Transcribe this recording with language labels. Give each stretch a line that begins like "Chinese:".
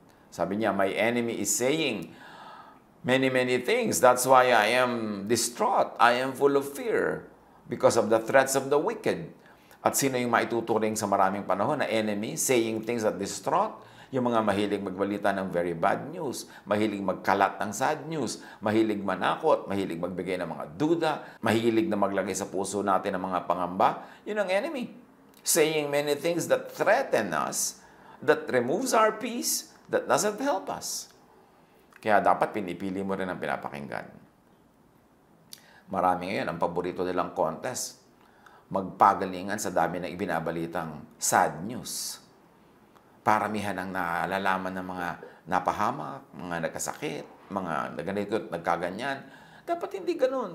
Filipino: Sabi niya,
English: my enemy is saying many things. That's why I am distraught. I am full of fear because of the threats of the wicked.
Filipino: At sino yung maituturing sa maraming panahon na
English: enemy, saying things that distraught?
Filipino: Yung mga mahilig magbalita ng
English: very bad news,
Filipino: mahilig magkalat ng
English: sad news,
Filipino: mahilig manakot, mahilig magbigay ng mga duda, mahilig na maglagay sa puso natin ng mga pangamba, yun ang enemy.
English: Saying many things that threaten us, that removes our peace, that doesn't help us.
Filipino: Kaya dapat pinipili mo rin ang pinapakinggan. Marami ngayon, ang paborito nilang contest, magpagalingan sa dami ng ibinabalitang
English: sad news.
Filipino: Paramihan ang nalalaman ng mga napahamak, mga nagkasakit, mga naganito, nagkaganyan. Dapat hindi ganun.